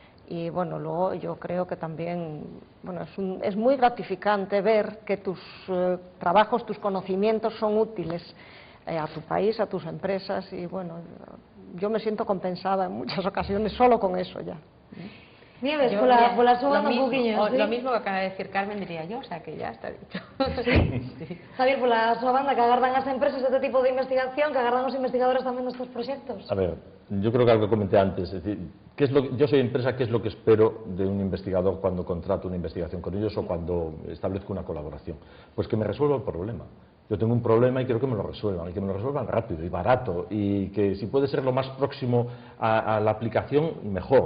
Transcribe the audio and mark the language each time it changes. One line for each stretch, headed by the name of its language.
Spanish: Y bueno, luego yo creo que también, bueno, es muy gratificante ver que tus trabajos, tus conocimientos son útiles a tu país, a tus empresas, y bueno, yo me siento compensada en muchas ocasiones solo con eso ya.
Galician: Nieves, pola súa un poquinho,
Spanish: Lo mismo que acaba de decir Carmen diría yo, o sea que ya está dicho. Sí.
Galician: Javier, pola súa banda, que agardan as empresas este tipo de investigación, que agardan os investigadores tamén nestes proxectos?
Spanish: A ver, yo creo que algo que comenté antes, es decir, yo soy empresa, ¿qué es lo que espero de un investigador cuando contrato una investigación con ellos o cuando establezco una colaboración? Pues que me resuelva el problema. Yo tengo un problema y quiero que me lo resuelvan, y que me lo resuelvan rápido y barato, y que si puede ser lo más próximo a la aplicación, mejor.